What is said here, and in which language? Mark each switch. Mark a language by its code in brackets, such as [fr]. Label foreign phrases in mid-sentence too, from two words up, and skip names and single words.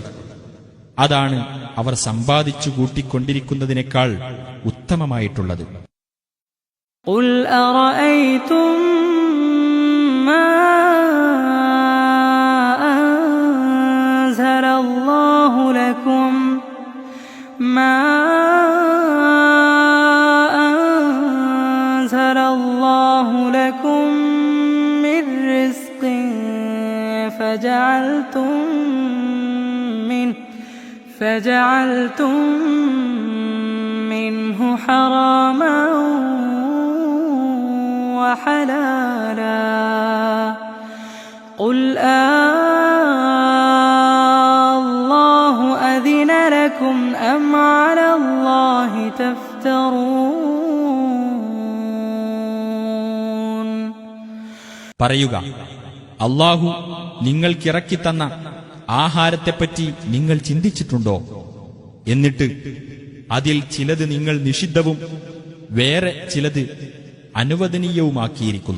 [ml] അതാണ് അവർ സമ്പാദിച്ചു കൂട്ടിക്കൊണ്ടിരിക്കുന്നതിനേക്കാൾ ഉത്തമമായിട്ടുള്ളത്. [ar] قل أرأيتم ما أنزل الله لكم ما فجعلتم منه حراما وحلالا قل الله أذن لكم أم على الله تفترون. [ml] പറയുക, അല്ലാഹു നിങ്ങൾക്കിറക്കിത്തന്ന ആഹാരത്തെപ്പറ്റി നിങ്ങൾ ചിന്തിച്ചിട്ടുണ്ടോ? എന്നിട്ട് അതിൽ ചിലത് നിങ്ങൾ നിഷിദ്ധവും വേറെ ചിലത് അനുവദനീയവുമാക്കിയിരിക്കുന്നു.